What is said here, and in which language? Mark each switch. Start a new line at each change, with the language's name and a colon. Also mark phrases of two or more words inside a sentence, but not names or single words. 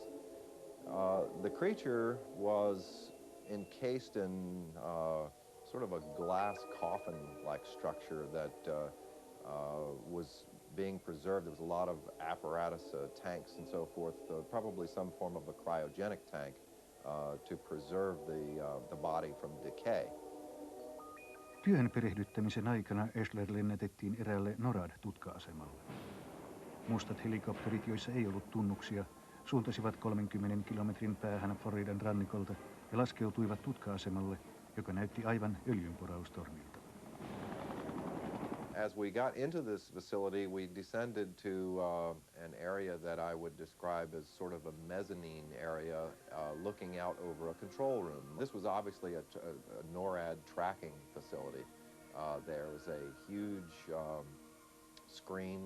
English: The creature was encased in sort of a glass coffin-like structure that was being preserved. There was a lot of apparatus, tanks and so forth, probably some form of a cryogenic tank to preserve the body from decay.
Finnish: Työhön perehdyttämisen aikana Esler lennätettiin eräälle NORAD-tutka-asemalle. Mustat helikopterit, joissa ei ollut tunnuksia, suuntasivat 30 kilometrin päähän Floridan rannikolta ja laskeutuivat tutka-asemalle, joka näytti aivan öljynporaustornilta.
English: As we got into this facility, we descended to an area that I would describe as sort of a mezzanine area looking out over a control room. This was obviously a NORAD tracking facility. There was a huge screen.